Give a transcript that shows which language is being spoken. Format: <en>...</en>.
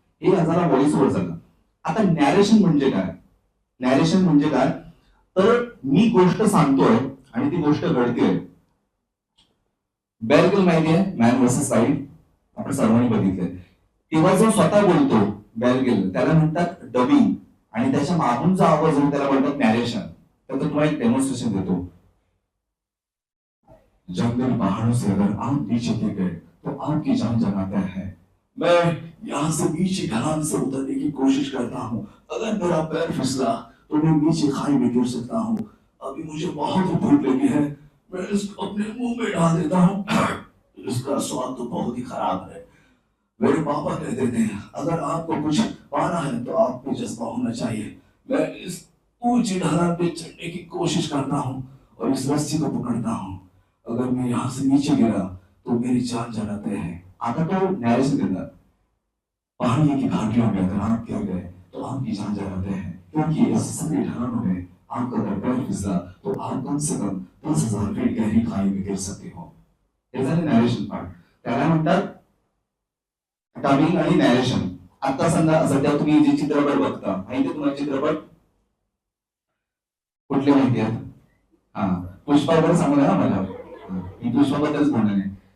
<mr>हे याचा voice over झाला. आता नॅरेशन म्हणजे काय? नॅरेशन म्हणजे काय, तर मी गोष्ट सांगतोय आणि ती गोष्ट घडतेय. बेअर ग्रिल्स माहिती आहे, मॅन वर्सेस वाईल्ड, आपण सर्वांनी बघितलंय. तेव्हा जो स्वतः बोलतो बेअर ग्रिल्स, त्याला म्हणतात डबिंग, आणि त्याच्या मागून जो आवाज होतो त्याला म्हणतात नॅरेशन. तर तुम्हाला एक डेमॉन्स्ट्रेशन देतो.</mr> <hi>जंगल पहाड़ों से अगर आप नीचे गिर गए तो आपकी जान जलाता है. मैं यहाँ से नीचे ढलान से उतरने की कोशिश करता हूँ. अगर मेरा पैर फिसला तो मैं नीचे खाई में गिर सकता हूँ. अभी मुझे बहुत भूख लगी है, मैं इसको अपने मुंह में डाल देता हूँ. इसका स्वाद तो बहुत ही खराब है. मेरे पापा कहते थे अगर आपको कुछ पाना है तो आपको जज्बा होना चाहिए. मैं इस ऊंची ढलान पे चढ़ने की कोशिश करता हूँ और इस रस्सी को पकड़ता हूँ. अगर मैं यहाँ से नीचे गिरा तो मेरी जान जलाते हैं.</hi> <mr>आता तो नैरेशन देता,</mr> <hi>पहाड़ियों की घाटियों में अगर आप गिर गए तो आपकी जान जलाते हैं, क्योंकि इस सभी ढलानों में आपका अगर पैर फिसला तो आप कम से कम 10,000 फीट गहरी खाई में गिर सकते हो.</hi> <mr>हे झालं नॅरेशन पार्ट. त्याला म्हणतात डबिंग आणि नॅरेशन. आता सध्या तुम्ही जे चित्रपट बघता, माहिती तुम्हाला चित्रपट कुठले माहिती आहेत? हा, पुष्पाबद्दल सांगू ना मला. मी पुष्पाबद्दलच बोलणार आहे.</mr>